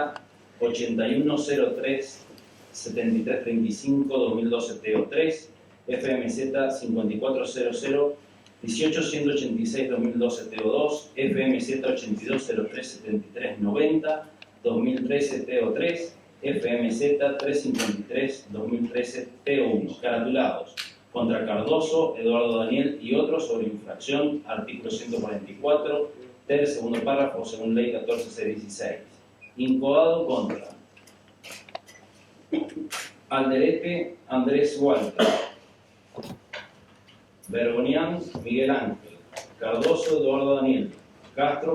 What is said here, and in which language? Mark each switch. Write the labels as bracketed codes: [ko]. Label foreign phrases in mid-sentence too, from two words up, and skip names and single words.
[es] 8103-7335-2012 TO3, FMZ 5400-18186-2012 TO2, FMZ 8203-7390, 2013 TO3, FMZ 353-2013 TO1, caratulados contra Cardoso, Eduardo Daniel y otros sobre infracción, artículo 144, ter segundo párrafo, según ley 14.616. Incoado contra Alderete Andrés Walter, Bergonian Miguel Ángel, Cardoso Eduardo Daniel, Castro